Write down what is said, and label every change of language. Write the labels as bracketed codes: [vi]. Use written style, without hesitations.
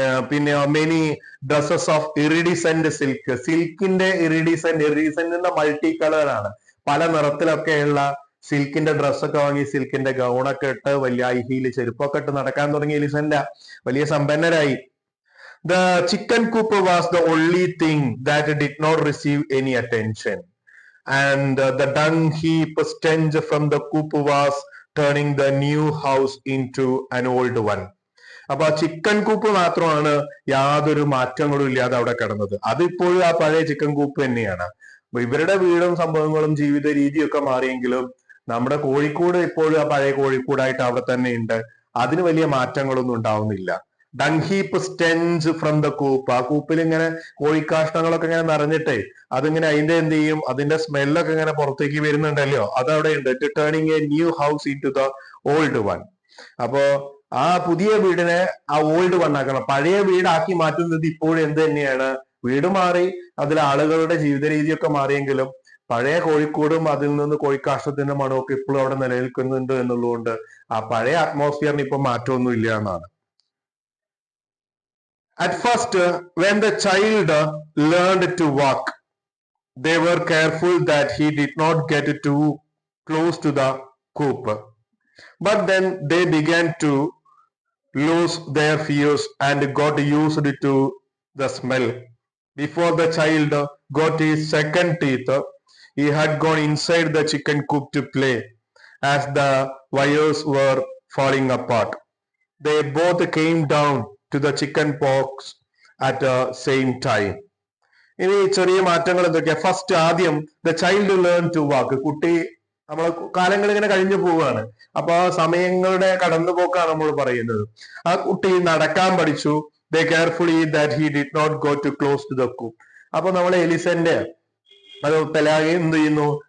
[en] പിന്നെ many dresses of iridescent silk. [ml] സിൽക്കിന്റെ ഇറിഡിസെന്റിന്റെ multi കളറാണ്, പല നിറത്തിലൊക്കെയുള്ള സിൽക്കിന്റെ ഡ്രസ്സൊക്കെ വാങ്ങി, സിൽക്കിന്റെ ഗൗണൊക്കെ ഇട്ട് വലിയ ഹൈ ഹീൽ ചെരുപ്പൊക്കെ ഇട്ട് നടക്കാൻ തുടങ്ങി എലിസന്റെ. വലിയ സമ്പന്നരായി. [en] The chicken coop was the only thing that did not receive any attention, and the dung heap stench from the coop was turning the new house into an old one. [ml] അപ്പൊ chicken കൂപ്പ് മാത്രമാണ് യാതൊരു മാറ്റങ്ങളും ഇല്ലാതെ അവിടെ കിടന്നത്. അതിപ്പോഴും ആ പഴയ ചിക്കൻ കൂപ്പ് തന്നെയാണ്. ഇവരുടെ വീടും സംഭവങ്ങളും ജീവിത രീതിയും ഒക്കെ മാറിയെങ്കിലും നമ്മുടെ കോഴിക്കോട് ഇപ്പോഴും ആ പഴയ കോഴിക്കോടായിട്ട് അവിടെ തന്നെ ഉണ്ട്. അതിന് വലിയ മാറ്റങ്ങളൊന്നും ഉണ്ടാവുന്നില്ല. [en] Dungheap stench from the coop. [ml] ആ കൂപ്പിൽ ഇങ്ങനെ കോഴിക്കാഷ്ടങ്ങളൊക്കെ ഇങ്ങനെ നിറഞ്ഞിട്ടേ അതിങ്ങനെ അതിന്റെ എന്ത് ചെയ്യും, അതിന്റെ സ്മെല്ലൊക്കെ ഇങ്ങനെ പുറത്തേക്ക് വരുന്നുണ്ടല്ലോ, അതവിടെ ഉണ്ട്. [en] Turning a new house into the old one. [ml] അപ്പോ ആ പുതിയ വീടിനെ ആ ഓൾഡ് വൺ ആക്കണം. പഴയ വീടാക്കി മാറ്റുന്നത് ഇപ്പോഴും എന്ത് തന്നെയാണ്, വീട് മാറി, അതിൽ ആളുകളുടെ ജീവിത രീതിയൊക്കെ മാറിയെങ്കിലും പഴയ കോഴിക്കോടും അതിൽ നിന്ന് കോഴിക്കാഷ്ടത്തിന്റെ മണമൊക്കെ ഇപ്പോഴും അവിടെ നിലനിൽക്കുന്നുണ്ട് എന്നുള്ളതുകൊണ്ട് ആ പഴയ അറ്റ്മോസ്ഫിയറിന് ഇപ്പൊ മാറ്റമൊന്നും ഇല്ല എന്നാണ്. [en] At first, when the child learned to walk, they were careful that he did not get too close to the coop. But then they began to lose their fears and got used to the smell. Before the child got his second teeth, he had gone inside the chicken coop to play as the wires were falling apart. They both came down to the chicken pox at the same time. [ml] ഇനി ചെറിയ മാറ്റങ്ങൾ എന്തൊക്കെയാ? [en] First ആദ്യം the child learn to walk. [ml] കുട്ടി, നമ്മൾ കാലങ്ങൾ ഇങ്ങനെ കഴിഞ്ഞു പോവുകയാണ്, അപ്പൊ സമയങ്ങളുടെ കടന്നുപോക്കാണ് നമ്മൾ പറയുന്നത്. ആ കുട്ടി നടക്കാൻ പഠിച്ചു. [en] They carefully that he did not go too close to the coop. [ml] അപ്പൊ നമ്മൾ എലിസന്റെ അത് പെലാഗ എന്ത് ചെയ്യുന്നു?